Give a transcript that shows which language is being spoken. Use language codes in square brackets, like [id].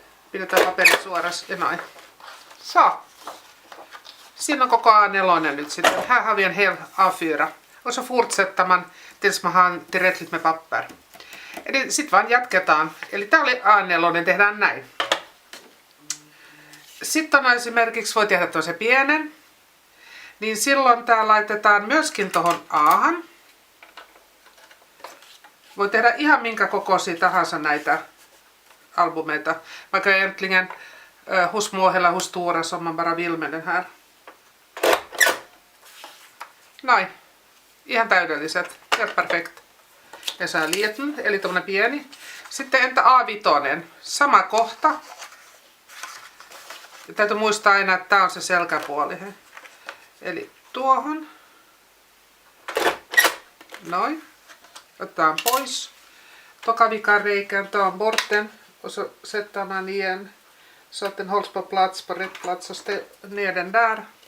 [fi] Pidetään paperi suorassa ja noin. [sv] Så. [fi] Siinä on koko A4 nyt sitten. [sv] Här har vi en hel A4. Och så fortsätter man tills man har tillräckligt med papper. [fi] Eli sit vaan jatketaan. Eli tää oli A4, tehdään näin. Sitten on esimerkiksi, voi tehdä toisen pienen. Niin silloin tää laitetaan myöskin tohon Ahan. Voi tehdä ihan minkä kokoisia tahansa näitä albumeita. [sv] Vaikka egentligen hos små eller hos stora som man bara vill med den här. [fi] Noin. Ihan täydelliset. [sv] Helt perfekt. [fi] Ja så här liten, eli tommonen pieni. Sitten entä A5. Sama kohta. Ja täytyy muistaa aina, että tää on se selkäpuoli. Eli tuohon. Noin. Otetaan pois. Tokavikan reikään, [sv] ta bort den. Och så sätter man igen så att den hålls på plats, på rätt plats, och ner den där.